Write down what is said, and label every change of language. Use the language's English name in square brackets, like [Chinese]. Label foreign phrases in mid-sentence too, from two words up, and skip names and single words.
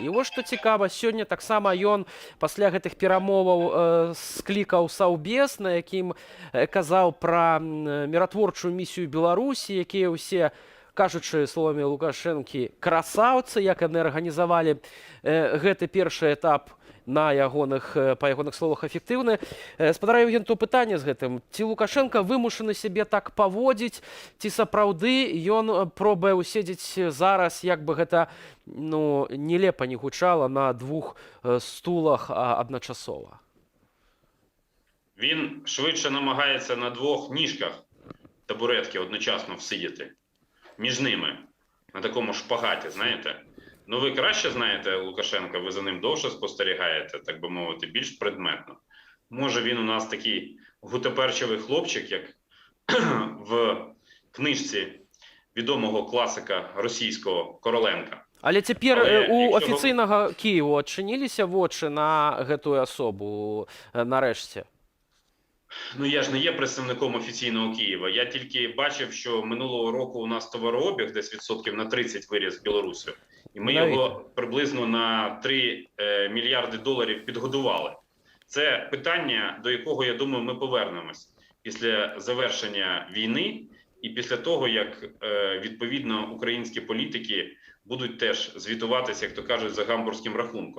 [Belarusian] І вось што цікава, сёння таксама ён пасля гэтых перамоваў склікаў саўбез, на якім казаў пра міратворчую місію Беларусі, якія ўсе, кажучы словамі Лукашэнкі, красаўцы, як яны арганізавалі гэты першы этап на па ягоных словах эфектыўны. Спадар Євген, то пытанне з гэтым. Ці Лукашенко вымушаны сябе так паводзіць, ці сапраўды ён пробуе уседзець зараз, як бы гэта нелепа не гучала, на двух стулах адначасова? [Ukrainian] Він швидше намагається на двох ніжках табуретки одночасно всидіти. Між ними, на такому шпагаті, знаєте. Ну, ви краще знаєте Лукашенка, ви за ним довше спостерігаєте, так би мовити, більш предметно. Може, він у нас такий гутоперчивий хлопчик, як в книжці відомого класика російського Короленка. [Belarusian] Але цяпер у афіцыйнага Кієву адчыніліся вочы на гэтую асобу нарэшце? [Ukrainian] Ну, я ж не є представником офіційного Києва. Я тільки бачив, що минулого року у нас товарообіг десь відсотків на 30 виріс з Білорусі. І ми його приблизно на 3 мільярди доларів підгодували. Це питання, до якого, я думаю, ми повернемось після завершення війни і після того, як, відповідно, українські політики будуть теж звітуватися, як то кажуть, за гамбурзьким рахунком.